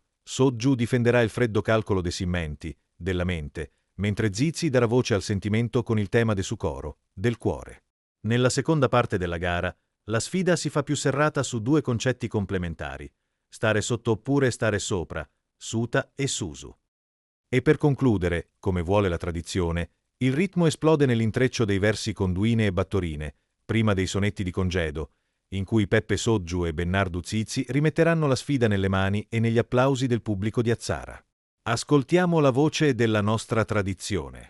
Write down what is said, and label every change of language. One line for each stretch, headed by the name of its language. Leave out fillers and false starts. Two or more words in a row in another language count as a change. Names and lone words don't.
Italian: Soggiu difenderà il freddo calcolo dei simmenti, della mente, mentre Zizi darà voce al sentimento con il tema
Sardinian: de Sukoro,
Italian: del cuore. Nella seconda parte della gara, la sfida si fa più serrata su due concetti complementari, stare sotto oppure stare sopra,
Sardinian: suta e susu.
Italian: E per concludere, come vuole la tradizione, il ritmo esplode nell'intreccio dei versi con
Sardinian: duine e battorine,
Italian: prima dei sonetti di congedo, in cui Peppe Soggiu e Bennardu Zizi rimetteranno la sfida nelle mani e negli applausi del pubblico di Azzara. Ascoltiamo la voce della nostra tradizione.